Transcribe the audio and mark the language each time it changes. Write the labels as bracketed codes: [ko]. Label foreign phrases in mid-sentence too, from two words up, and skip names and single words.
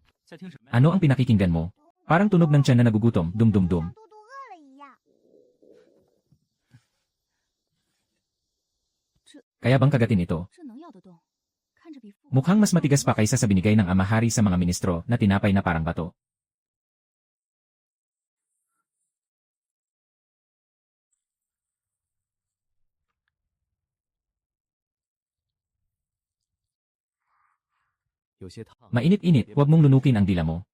[tl] Ano ang pinakikinggan mo? Parang tunog ng tiyan na nagugutom, dum-dum-dum. [zh] 肚肚饿了一样。 [tl] Kaya bang kagatin ito? [zh] 这能咬得动？看着比父 [tl] Mukhang mas matigas pa kaysa sa binigay ng amahari sa mga ministro na tinapay na parang bato. Mainit-init, huwag mong lunukin ang dila mo.